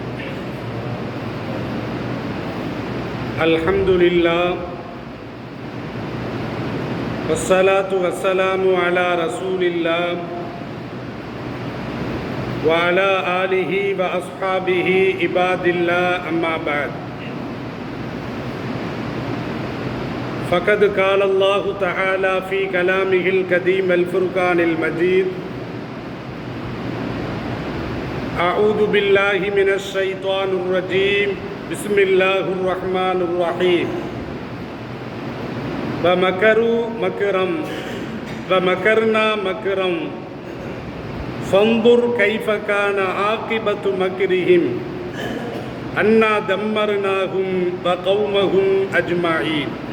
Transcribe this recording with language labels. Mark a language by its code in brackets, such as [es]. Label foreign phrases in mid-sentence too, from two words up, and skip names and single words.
[ar] الحمد لله والصلاة والسلام على رسول الله و على آله و أصحابه عباد الله أما بعد. فقد قال الله تعالى في كلامه القديم الفرقان المجيد: أعوذ بالله من الشيطان الرجيم بسم الله الرحمن الرحيم ومكروا مكرا ومكرنا مكرا فانظر كيف كان عاقبة مكرهم أنا دمرناهم وقومهم أجمعين.